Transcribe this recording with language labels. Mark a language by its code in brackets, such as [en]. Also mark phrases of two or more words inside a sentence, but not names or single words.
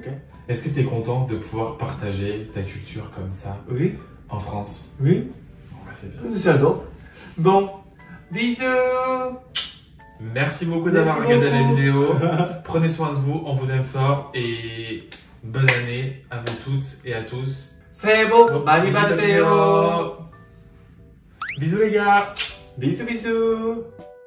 [fr] Est-ce que tu es content de pouvoir partager ta culture comme ça Oui. en France? Oui. Bon, bah, c'est bien. J'adore. Bon. Bisous. Merci beaucoup d'avoir regardé la vidéo. Prenez soin de vous, on vous aime fort et bonne année à vous toutes et à tous. [ko] 새해 복 많이 받으세요. [fr] Bisous les gars. bisous bisous.